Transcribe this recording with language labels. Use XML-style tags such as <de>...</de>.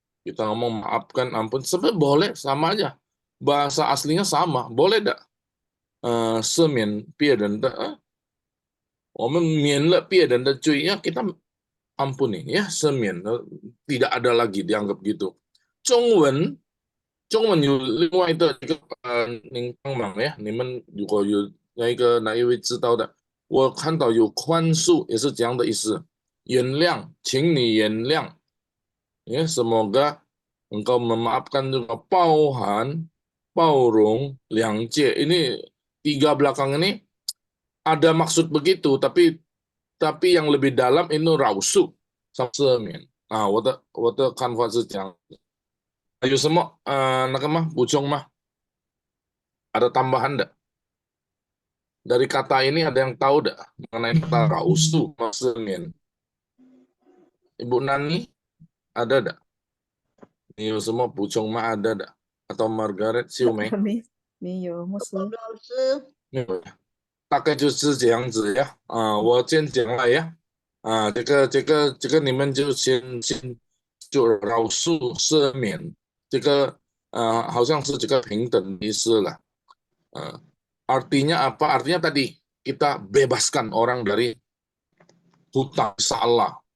<id>Kita ngomong maafkan, ampun, sebenarnya boleh sama aja. Bahasa aslinya sama, boleh enggak?</id> <zh>赦免别人的我们免了别人的罪</zh> <id>ya, kita ampuni ya,</id> <zh>赦免了</zh> <id>tidak ada lagi dianggap gitu.</id> <zh>中文有另外的一个您帮忙呀，你们如果有哪一位知道的，我看到有宽恕也是这样的意思，原谅，请你原谅ya,</zh> <id>semoga engkau memaafkan juga,</id> <zh>包含、包容、谅解.</zh> <id>Ini 3 belakang ini ada maksud begitu, tapi yang lebih dalam ini 饶恕 sama</id> <zh>赦免啊，我的看法是这样。有什么那个吗？补充吗？</zh> <id>Ada tambahan enggak? Dari kata ini ada yang tahu enggak mengenai kata rausu maksudnya? Ibu Nani ada enggak? Ini semua</id> <zh>补充吗</zh> <id>ada enggak? Atau Margaret 秀梅？</id> <zh>没有，牧师。老师，没有，大概就是这样子呀。我先讲了呀。这个你们就先就饶恕赦免，这个好像是这个平等的意思了。</zh> <id>Artinya apa? Artinya tadi kita bebaskan orang dari hutang salah.</id>